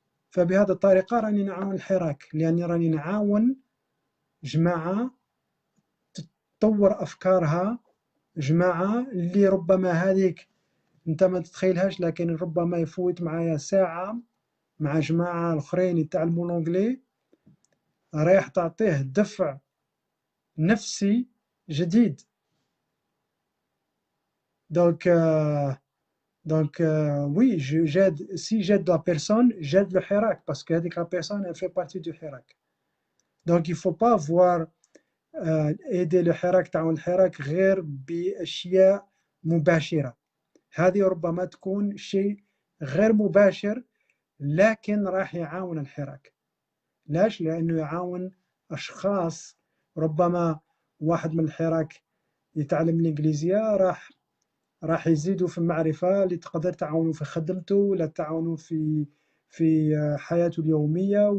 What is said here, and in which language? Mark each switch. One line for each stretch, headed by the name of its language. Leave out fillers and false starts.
Arabic: فبهذه الطريقة راني نعاون الحراك، لأني راني نعاون جماعة تطور أفكارها، جماعة اللي ربما هذيك أنت ما تتخيلهاش، لكن ربما يفوت معايا ساعة مع جماعة الآخرين يتعلموا لونجلي رايح تعطيه دفع نفسي جديد.
French: Donc oui, si j'aide la personne, j'aide le hirak, parce que la personne elle fait partie du hirak. Donc il ne faut pas voir aider le hirak
Arabic: تعاون الحراك غير بأشياء مباشرة. هذه ربما تكون شيء غير مباشر لكن راح يعاون الحراك. ليش؟ لأنه يعاون أشخاص. ربما واحد من الحراك يتعلم الإنجليزية راح يزيدوا في المعرفة اللي تقدر تعاونوا في خدمته، ولا تعاونوا في حياته اليومية.